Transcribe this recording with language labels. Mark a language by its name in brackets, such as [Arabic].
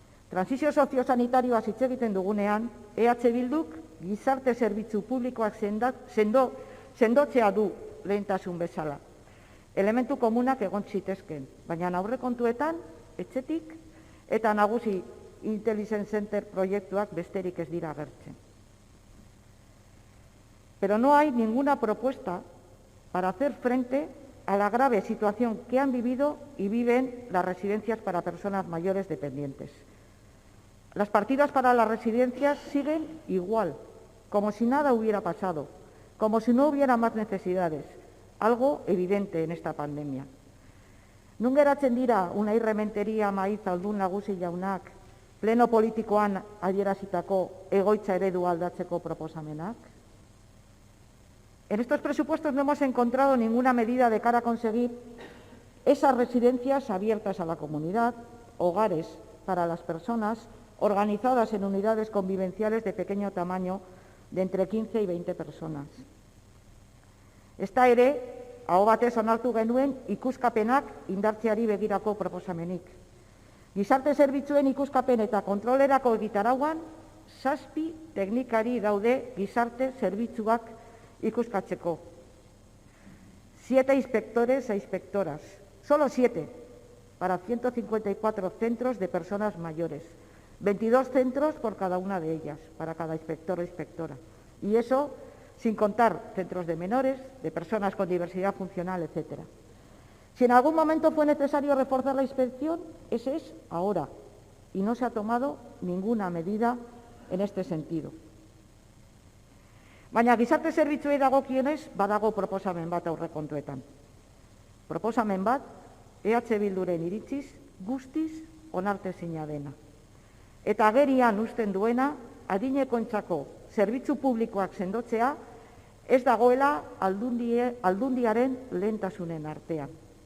[Basque] Transizio soziosanitarioaz hitz egiten dugunean, EH Bilduk gizarte zerbitzu publikoak sendotzea du lehentasun bezala. Elementu komunak egon zitezken, baina aurrekontuetan, etxetik eta nagusi Intelligence Center proiektuak besterik ez dira agertzen. [Spanish] Pero no hay ninguna propuesta para hacer frente a la grave situación que han vivido y viven las residencias para personas mayores dependientes. Las partidas para las residencias siguen igual, como si nada hubiera pasado, como si no hubiera más necesidades, algo evidente en esta pandemia. [Basque] Nun geratzen dira Unai Rementeria Maiz Aldun Nagusi jaunak pleno politikoan adierazitako egoitza eredua aldatzeko proposamenak? [Spanish] En estos presupuestos no hemos encontrado ninguna medida de cara a conseguir esas residencias abiertas a la comunidad, hogares para las personas organizadas en unidades convivenciales de pequeño tamaño de entre 15 y 20 personas. [Basque] Esta ere, aho batez onartu genuen ikuskapenak indartzeari begirako proposamenik. Gizarte zerbitzuen ikuskapen eta kontrolerako egitarauan, 7 teknikari daude gizarte zerbitzuak ikuskatzeko. [Spanish] 7 inspectores e inspectoras, solo 7, para 154 centros de personas mayores. 22 centros por cada una de ellas, para cada inspector o inspectora. Y eso sin contar centros de menores, de personas con diversidad funcional, etc. Si en algún momento fue necesario reforzar la inspección, ese es ahora, y no se ha tomado ninguna medida en este sentido. [Basque] Baina gizarte zerbitzuei dagokionez badago proposamen bat aurrekontuetan. Proposamen bat EH Bilduren iritziz guztiz onartezina dena. Eta agerian uzten duena adinekoentzako zerbitzu publikoak sendotzea ez dagoela aldundiaren lehentasunen artean.